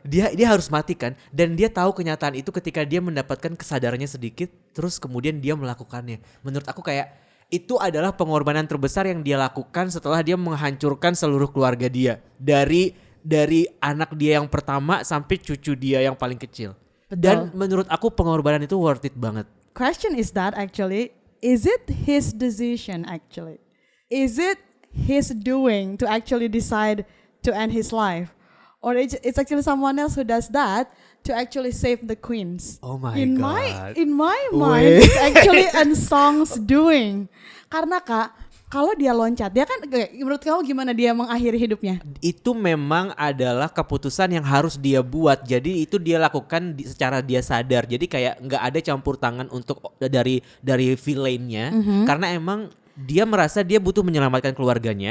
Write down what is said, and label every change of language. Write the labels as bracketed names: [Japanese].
[Indonesian] Dia harus mati kan, dan dia tahu kenyataan itu ketika dia mendapatkan kesadarannya sedikit, terus kemudian dia melakukannya. Menurut aku kayak itu adalah pengorbanan terbesar yang dia lakukan setelah dia menghancurkan seluruh keluarga dia dari anak dia yang pertama sampai cucu dia yang paling kecil. Betul. Dan menurut aku pengorbanan itu [English] worth it [Indonesian] banget. [English] Question is that actually, is it his decision actually? Is it his doing to actually decide to end his life? Or it's actually someone else who does that to actually save the queens? Oh my in God. In my mind, Wait. it's actually Ensong's doing. [Indonesian] Karena Kak, kalau dia loncat, dia kan, menurut kamu gimana dia mengakhiri hidupnya? Itu memang adalah keputusan yang harus dia buat. Jadi itu dia lakukan secara dia sadar. Jadi kayak nggak ada campur tangan untuk dari villainnya. Karena emang dia merasa dia butuh menyelamatkan keluarganya.